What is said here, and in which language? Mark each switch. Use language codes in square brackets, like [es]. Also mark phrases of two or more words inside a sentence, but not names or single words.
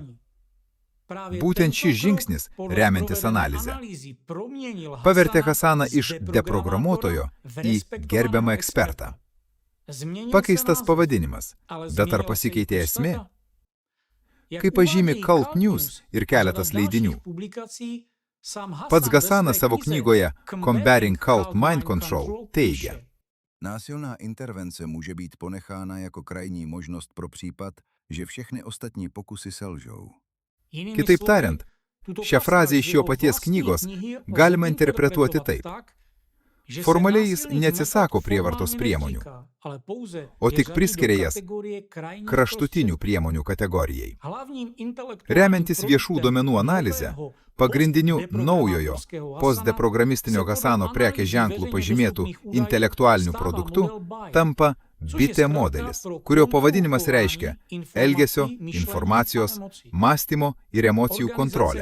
[lt] Būtent šis žingsnis, remiantis analizę, pavertė Hassaną iš deprogramuotojo į gerbiamą ekspertą. Pakeistas pavadinimas, bet ar pasikeitė esmė? Kaip pažymi Cult News ir keletas leidinių, pats Hassanas savo knygoje Combating Cult Mind Control teigia: [cs] Násilná intervence může být ponechána jako krajní možnost pro případ, že všechny ostatní pokusy selžou. [lt] Kitaip tariant, šią frazę iš jo paties knygos galima interpretuoti taip. Formaliai jis neatsisako prievartos priemonių, o tik priskiria jas kraštutinių priemonių kategorijai. Remiantis viešų duomenų analizę, pagrindiniu naujojo postdeprogramistinio Hassano prekės ženklų pažymėtų intelektualiniu produktu tampa bitė modelis, kurio pavadinimas reiškia elgesio, informacijos, mąstymo ir emocijų kontrolę.